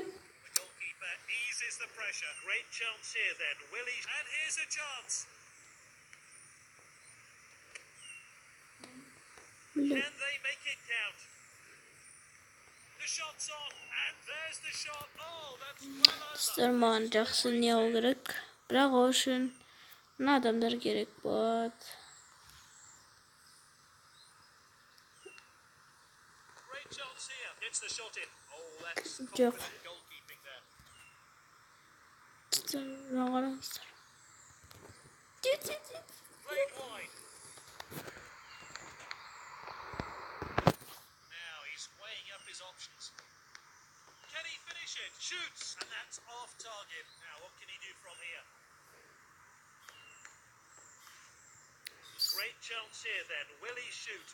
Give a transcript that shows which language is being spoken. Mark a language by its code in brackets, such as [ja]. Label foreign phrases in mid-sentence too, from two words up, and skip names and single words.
[en] The goalkeeper eases the pressure. Great chance here then. Will he? And here's a chance. Can they make it count? The shot's on, and there's the shot. Oh, that's well over. [kk] Dostlar, mаған жақсы не алу керек. Бірақ ол үшін мына адамдар керек болады. [en] Great chance here. Gets the shot in. Oh, that's [kk] Жоқ. [en] confident goalkeeping there. [kk] Достар, мына қараңыздар. [en] Played wide. Now he's weighing up his options. Can he finish it? Shoots, and that's off target. Now what can he do from here? Great chance here then. Will he shoot?